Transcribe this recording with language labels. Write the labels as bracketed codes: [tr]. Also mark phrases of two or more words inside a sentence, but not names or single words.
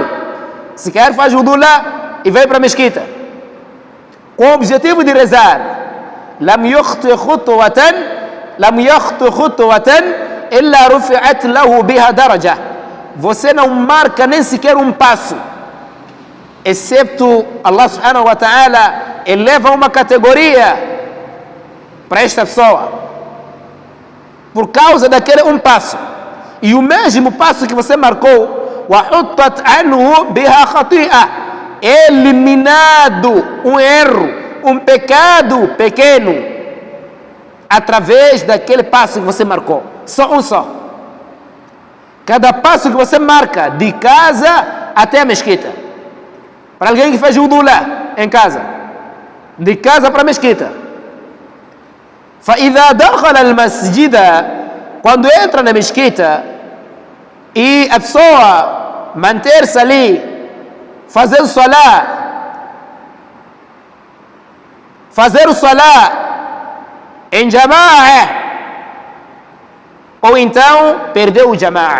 [pt] Se quer, faz o wudu lá e vai para a mesquita com o objetivo de rezar. [ar] لم يخطئ خطوة إلا رفعت له بها درجة. [pt] Você não marca nem sequer um passo, excepto [ar] الله سبحانه وتعالى [pt] eleva uma categoria para esta pessoa por causa daquele um passo. E o mesmo passo que você marcou, [ar] وَحُطَّتْ عَنْهُ بِهَا خَطِيئَةٌ, [pt] eliminado um erro, um pecado pequeno, através daquele passo que você marcou. Só um só. Cada passo que você marca, de casa até a mesquita. Para alguém que fez wudu lá, em casa. De casa para a mesquita. [ar] فَإِذَا دَخَلَ الْمَسْجِدَ, [pt] quando entra na mesquita, e a pessoa manter-se ali, fazer o salá em jama'a, ou então perdeu o jama'a.